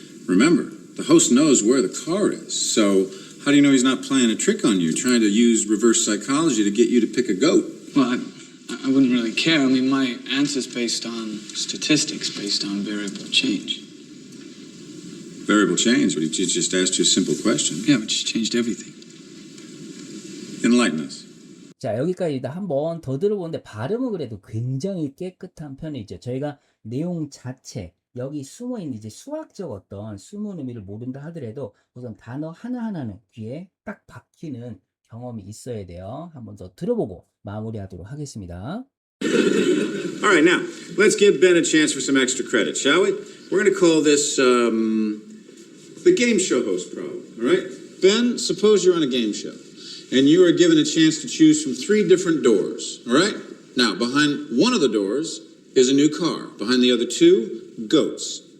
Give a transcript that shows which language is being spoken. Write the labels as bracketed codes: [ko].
[en] Remember, the host knows where the car is, so how do you know he's not playing a trick on you, trying to use reverse psychology to get you to pick a goat? Well, I wouldn't really care. I mean, my answer's based on statistics, based on variable change. Variable change? What did you just asked you a simple question? Yeah, but she changed everything. Enlighten us. [ko] 자, 여기까지 한 번 더 들어보는데 발음은 그래도 굉장히 깨끗한 편이죠. 저희가 내용 자체 여기 숨어있는 이제 수학적 어떤 숨은 의미를 모른다 하더라도 우선 단어 하나하나는 귀에 딱 박히는 경험이 있어야 돼요. 한 번 더 들어보고 마무리하도록 하겠습니다. [en] All right, now, let's give Ben a chance for some extra credit, shall we? We're going to call this, the game show host problem, all right? Ben, suppose you're on a game show, and you are given a chance to choose from 3 different doors. All right? Now, behind one of the doors is a new car. Behind the other 2, goats.